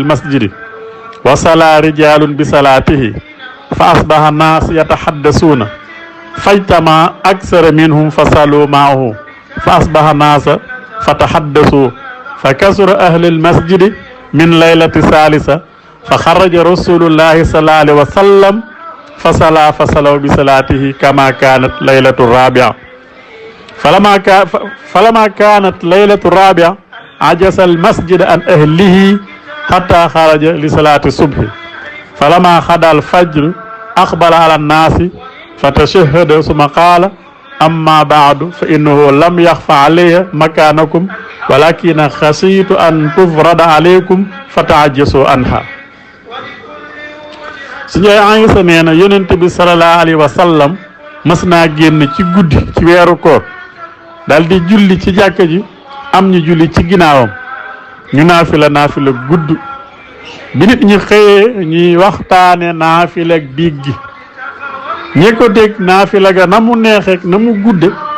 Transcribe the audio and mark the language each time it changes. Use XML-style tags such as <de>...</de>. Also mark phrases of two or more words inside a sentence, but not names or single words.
<ar>المسجد وصلى رجال بصلاته فأصبح الناس يتحدثون فاجتمع أكثر منهم فصلوا معه فأصبح الناس فتحدثوا فكثر أهل المسجد من الليلة الثالثة فخرج رسول الله صلى الله عليه وسلم فصلى فصلوا بصلاته كما كانت ليلة الرابعة فلما كانت ليلة الرابعة عجز المسجد عن أهله حتى خرج لصلاة الصبح فلما خدا الفجر أقبل على الناس فتشهد ثم قال أما بعد فإنه لم يخفى علي مكانكم ولكن خشيت أن تفرض عليكم فتعجزوا عنها.</ar> <wo>suñu Aysa nee na yonent bi</wo> <ar>صلى الله عليه وسلم</ar> <wo>mas naa génn ci guddi ci weeru koor daal di julli ci jàkka ji am ñu julli ci ginnaawam ñu naafila gudd bi nit ñi xëyee ñuy waxtaane naafila ak biig gi ñi ko dégg naafila ga na mu neexeek na mu gudde</wo>